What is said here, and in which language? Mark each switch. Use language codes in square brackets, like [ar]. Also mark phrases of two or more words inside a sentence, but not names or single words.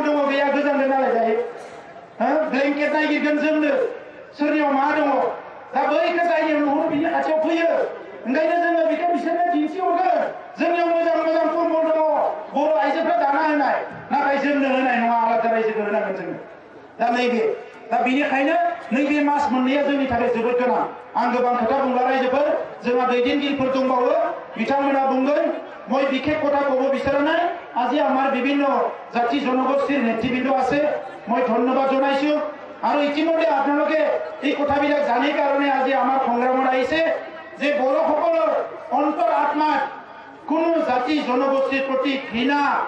[brx] दङ गैया गोजांदों नालाय जायो ब्लेंकेट नागिरगोन जोंनो सोरनियाव मा दङ दा बैखौ जायगायाव नुहुरो बिनि खाथियाव फैयो ओंखायनो जोङो बेखौ बिसोरनो दिन्थिहरगोन जोंनियाव मोजां मोजां कम्बल दङ बर' आइजोफ्रा दाना होनाय नाथाय जोंनो होनाय नङा आलादा रायजोखौ होनांगोन जोङो दा बेनिखायनो नैबे मास मोननैया जोंनि थाखाय जोबोद गोनां आं गोबां खोथा बुंला रायजोफोर जोंहा दैदेनगिरिफोर दंबावो बिथांमोना बुंगोन [as] মই বিশেষ কথা কব বিচাৰা নাই আজি আমাৰ বিভিন্ন জাতি জনগোষ্ঠীৰ নেতৃবৃন্দ আছে মই ধন্যবাদ জনাইছো আৰু ইতিমধ্যে আপোনালোকে এই কথাবিলাক জানি কাৰণে আজি আমাৰ সংগ্ৰামত আহিছে যে বড়সকলৰ অন্তৰ আত্মাত কোনো জাতি জনগোষ্ঠীৰ প্ৰতি ঘৃণা